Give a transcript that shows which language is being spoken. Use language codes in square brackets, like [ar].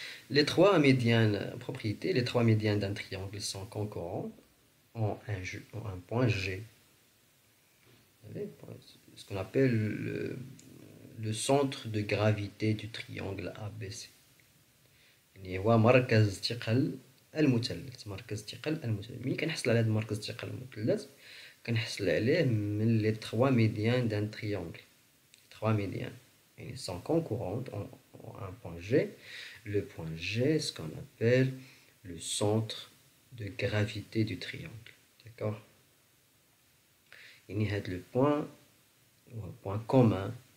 [fr] Les trois médianes, propriétés, les trois médianes d'un triangle sont concurrents en un point G. Vous savez, ce qu'on appelle le centre de gravité du triangle ABC. [ar] اللي هو مركز ثقل المثلث. مركز ثقل المثلث. ملي كنحصل على هذا مركز ثقل المثلث كنحصل عليه من [fr] les trois médians d'un triangle. Trois médians. Ils sont concurrentes en un point G. Le point G, ce qu'on appelle le centre de gravité du triangle. D'accord? Il y a le point commun.